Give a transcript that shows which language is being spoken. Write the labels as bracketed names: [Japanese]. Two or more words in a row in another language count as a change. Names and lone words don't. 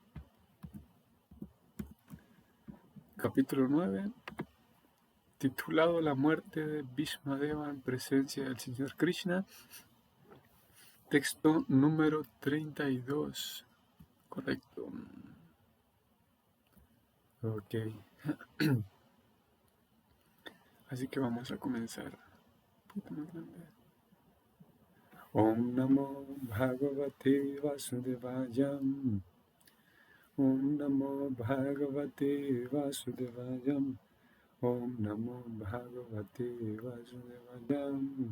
[Spanish] Capítulo 9, titulado La muerte de Bhishmadeva en presencia del Señor Krishna. Texto número 32. Correcto. Ok. Así que vamos a comenzar. [Sanskrit] Om Namo Bhagavate Vasudevayam. Om Namo Bhagavate Vasudevayam. Om Namo Bhagavate Vasudevayam.